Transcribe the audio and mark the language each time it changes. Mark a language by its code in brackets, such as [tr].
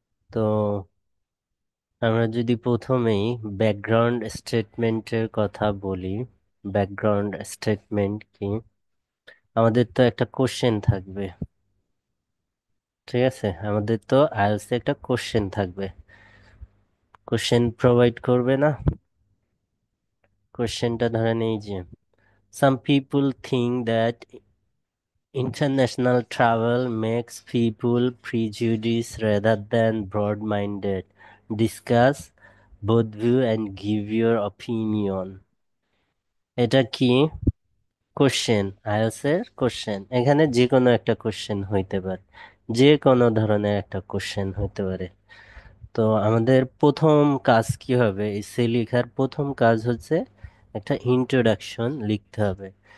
[bn] তো আমরা যদি প্রথমেই ব্যাকগ্রাউন্ড স্টেটমেন্টের কথা বলি, ব্যাকগ্রাউন্ড স্টেটমেন্ট কি, আমাদের তো একটা কোশ্চেন থাকবে। ঠিক আছে, আমাদের তো আইএলটিএস একটা কোশ্চেন থাকবে, কোশ্চেন প্রোভাইড করবে না? কোশ্চেনটা ধরেন এই যে, [en] some people think that international travel makes people prejudiced rather than broad-minded. Discuss both view and give your opinion. [bn] এটা কি? কোশ্চেন, আইএলটিএস এর কোশ্চেন। এখানে যে কোনো একটা কোশ্চেন হইতে পারে, যে কোনো ধরনের একটা কোশ্চেন হইতে পারে। তো আমাদের প্রথম কাজ কি হবে? এসে লেখার প্রথম কাজ হচ্ছে একটা ইন্ট্রোডাকশন লিখতে হবে।